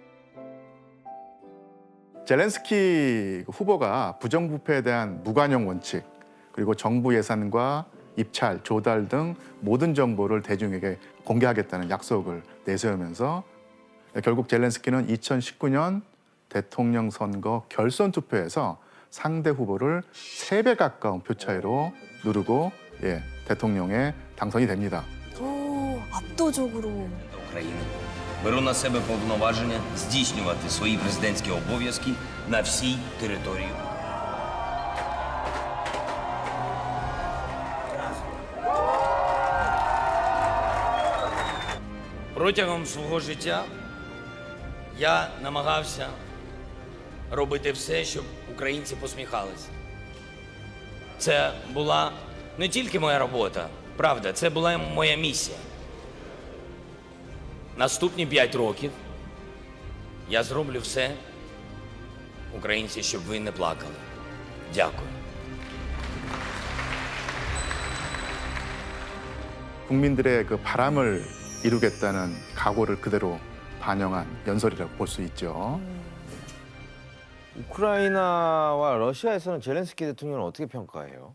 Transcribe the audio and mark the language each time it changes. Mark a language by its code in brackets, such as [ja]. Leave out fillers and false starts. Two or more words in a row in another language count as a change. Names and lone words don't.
[ko] 젤렌스키 후보가 부정부패에 대한 무관용 원칙, 그리고 정부 예산과 입찰, 조달 등 모든 정보를 대중에게 공개하겠다는 약속을 내세우면서 결국 젤렌스키는 2019년 대통령 선거 결선 투표에서 상대 후보를 3배 가까운 표 차이로 누르고 대통령에 당선이 됩니다. 오, 압도적으로. [uk] України. Беру на себе повноваження здійснювати свої президентські обов'язки на всій території. Протягом свого життя я намагався робити все, щоб українці посміхалися. Це була не тільки моя робота, правда, це була моя місія. Наступні 5 років я зроблю все, українці, щоб ви не плакали. Дякую. [ko] 국민들의 그 바람을 이루겠다는 각오를 그대로 반영한 연설이라고 볼 수 있죠. 우크라이나와 러시아에서는 젤렌스키 대통령을 어떻게 평가해요?